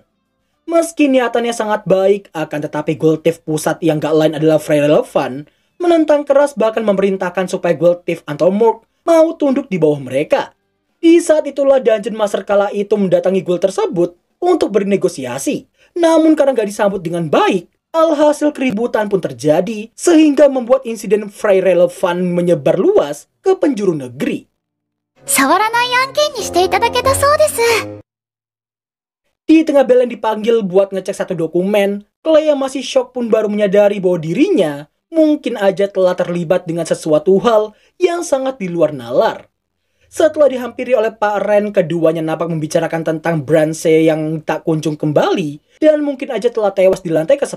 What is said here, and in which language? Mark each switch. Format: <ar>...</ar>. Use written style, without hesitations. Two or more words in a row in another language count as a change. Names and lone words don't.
<id>Meski niatannya sangat baik, akan tetapi</id> <en>Guild Thief</en> <id>pusat yang gak lain adalah Frey Relevant, menentang keras bahkan memerintahkan supaya</id> <en>Guild Thief</en> <id>atau Morgue mau tunduk di bawah mereka. Di saat itulah</id> <en>Dungeon Master</en> <id>kala itu mendatangi guild tersebut untuk bernegosiasi. Namun karena gak disambut dengan baik, alhasil keributan pun terjadi sehingga membuat insiden Frey Relevant menyebar luas ke penjuru negeri.</id> <ja>触らない案件にしていただけたそうです。</ja> <id>Di tengah Belen dipanggil buat ngecek satu dokumen, Clay yang masih shock pun baru menyadari bahwa dirinya mungkin aja telah terlibat dengan sesuatu hal yang sangat di luar nalar. Setelah dihampiri oleh Pak Ren, keduanya nampak membicarakan tentang Brance yang tak kunjung kembali dan mungkin aja telah tewas di lantai ke-10.</id>